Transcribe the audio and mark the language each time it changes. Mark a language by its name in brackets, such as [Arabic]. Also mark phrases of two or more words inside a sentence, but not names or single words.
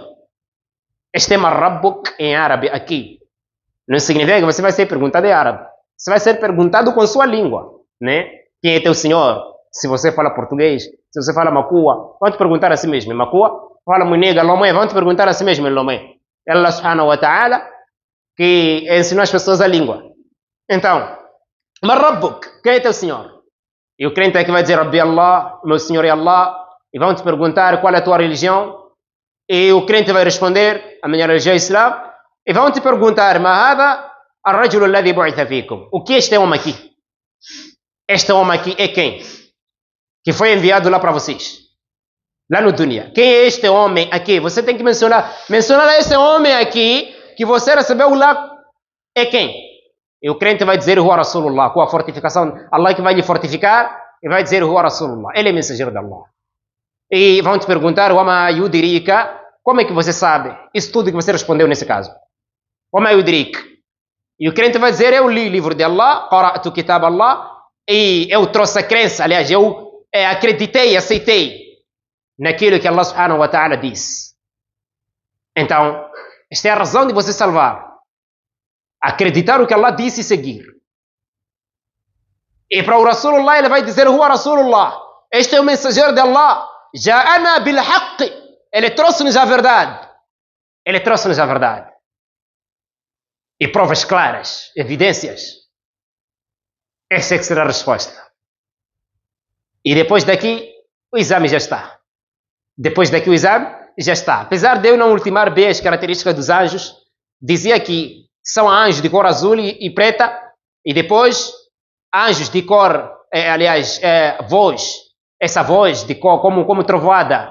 [Portuguese] Este é Marrabbuk em árabe aqui. Não significa que você vai ser perguntado em árabe. Você vai ser perguntado com sua língua, né? Quem é teu Senhor? Se você fala português, se você fala macua, vão te perguntar a si mesmo. Macua? Fala munega, lomé, vão te perguntar a si mesmo, lomé. [Arabic] الله سبحانه وتعالى, [Portuguese] que ensinou as pessoas a língua. Então, Marrabbuk, quem é teu Senhor? E o crente aqui vai dizer, [Arabic] ربي الله, [Portuguese] meu Senhor é Allah, e vão te perguntar qual é a tua religião, e o crente vai responder, a minha religião é Islã, e vão te perguntar, [Arabic] ما هذا الرجل الذي بعث فيكم. [Portuguese] O que é este homem aqui? Este homem aqui é quem? Que foi enviado lá para vocês. Lá no dunya. Quem é este homem aqui? Você tem que mencionar esse homem aqui que você recebeu lá é quem? E o crente vai dizer [Arabic] هو رسول الله, [Portuguese] com a fortificação, Allah que vai lhe fortificar e vai dizer [Arabic] هو رسول الله. [Portuguese] Ele é mensageiro de Allah. E vão te perguntar [Arabic] وما يدريك, [Portuguese] como é que você sabe? Isso tudo que você respondeu nesse caso. [Arabic] وما يدريك. [Portuguese] E o crente vai dizer eu li o livro de Allah, [Arabic] قرأت كتاب الله, [Portuguese] e eu trouxe a crença, aliás, eu acreditei, aceitei naquilo que [Arabic] الله سبحانه وتعالى [Portuguese] disse. Então, esta é a razão de você salvar. Acreditar o que Allah disse e seguir. E para o Rasulullah ele vai dizer [Arabic] هو رسول الله. [Portuguese] Este é o mensageiro de Allah. [Arabic] جاءنا بالحق. [Portuguese] Ele trouxe-nos a verdade. Ele trouxe-nos a verdade. E provas claras, evidências. Essa é que será a resposta. E depois daqui, o exame já está. Depois daqui o exame já está. Apesar de eu não ultimar bem as características dos anjos, dizia que são anjos de cor azul e preta, e depois anjos de cor, voz, essa voz de cor como trovoada.